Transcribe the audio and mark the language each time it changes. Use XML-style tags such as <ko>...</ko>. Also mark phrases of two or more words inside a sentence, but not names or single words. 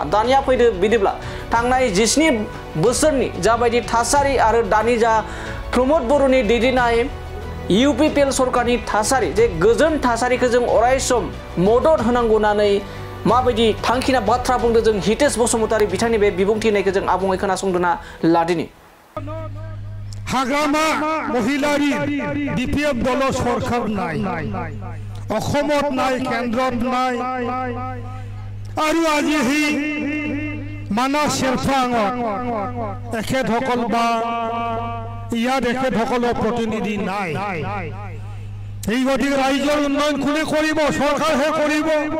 <brx>दानिया फैदो बिदिब्ला थांनाय 17 बोसोरनि जाबायदि थासारि आरो दानि जा प्रमद बर'नि दैदेननाय इउपिपिएल सरकारनि थासारि जे गोजोन थासारिखौ जों अरायसम मदद होनांगौ होननानै माबायदि थांखिना बाथ्रा बुंदों जों हितेश बसुमतारी बिथांनि बे बिबुंथि होनायखौ जों आबुङै खोनासंदोना लादिनि।</brx> <as>হাগ্ৰামা মহিলাৰী বিপিএফ দল চৰকাৰ নাই, অসমত নাই, কেন্দ্ৰত নাই আৰু আজি হি মানাস চেৰফাঙত এখেতসকল বা ইয়াত এখেতসকলৰ প্ৰতিনিধি নাই। এই গতিকে ৰাজ্যৰ উন্নয়ন কোনে কৰিব? চৰকাৰহে কৰিব।</as>